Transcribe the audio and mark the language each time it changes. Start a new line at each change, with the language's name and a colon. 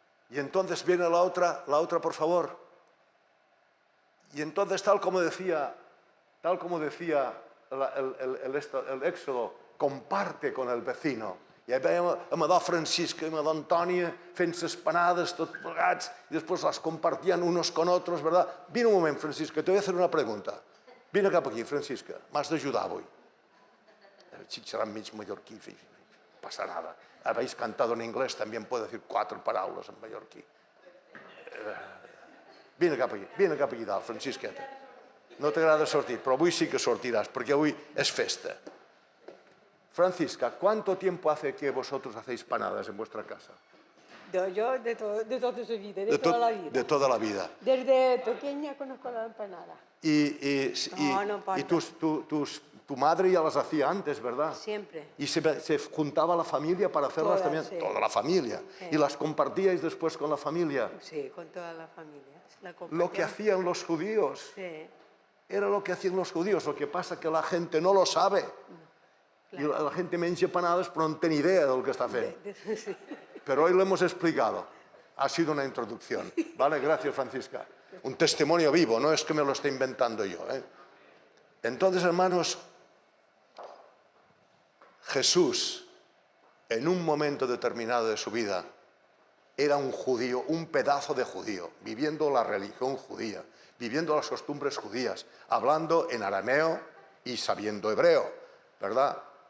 Spanish: Y entonces viene la otra, por favor. Y entonces, tal como decía el Éxodo, comparte con el vecino.
Catalan: I hi veiem a Madó Francisca i a Madó Antònia fent les panades tots plegats i després les compartien
Spanish: unos con otros, ¿verdad?
Catalan: Vine un moment,
Spanish: Francisca, te voy a hacer una pregunta.
Catalan: Vine cap aquí, Francisca, m'has d'ajudar avui. El xic serà mig mallorquí, no passa nada. Habéis cantado en inglés, también puedo decir 4 paraules en mallorquí. Vine cap aquí dalt, Francisqueta. No t'agrada sortir, però avui sí que sortiràs, perquè avui és festa.
Spanish: Francisca, ¿cuánto tiempo hace que vosotros hacéis panadas en vuestra casa? Yo de toda su vida, de toda la vida. De toda la vida. Desde pequeña conozco la empanada. Y tu madre ya las hacía antes, ¿verdad? Siempre. Y se juntaba la familia para hacerlas también. Sí. Toda la familia. Sí. Y las compartíais después con la familia. Sí, con toda la familia. Lo que hacían los judíos. Sí. Era lo que hacían los judíos. Lo que pasa es que la gente no lo sabe.
Catalan: I la gent menja empanades però no té ni idea del que està fent. Sí.
Spanish: Pero hoy lo hemos explicado. Ha sido una introducción. ¿Vale? Gracias, Francisca. Un testimonio vivo, no es que me lo esté inventando yo. Entonces, hermanos, Jesús, en un momento determinado de su vida, era un judío, un pedazo de judío, viviendo la religión judía, viviendo las costumbres judías, hablando en arameo y sabiendo hebreo, ¿verdad?